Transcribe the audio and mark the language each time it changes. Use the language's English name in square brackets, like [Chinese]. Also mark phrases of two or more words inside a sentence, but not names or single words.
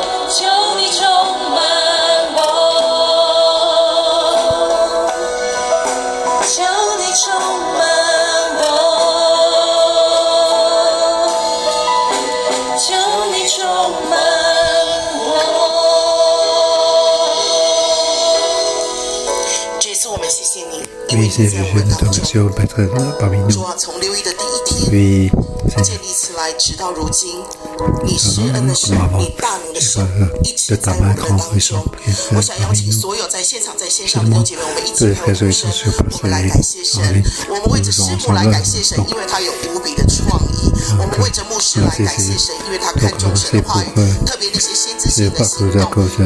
[Chinese] 求你充满我，求你充满我，求你充满我。这次我们谢谢你，因为 [French] Oui, [Chinese] 你在 [French] Seigneur, [Chinese] 我们 [French] nous te [Chinese] 当中。 [French] remercions d'être parmi [Chinese] 主 [French] nous. [Chinese] 啊，从6月的第一天 [French] Oui, [Chinese] 建 [French] Seigneur, [Chinese] 立起来，直到如今，你施恩的手，你大能的手，一直在我们的当中。我想邀请所有在现场、在线上的弟兄姐妹，我们一起开口声，我们来感谢神。我们为着师母来感谢神，因为他有无比的创意；我们为着牧师来感谢神，因为他看重神的话语，特别那些先知性的行动。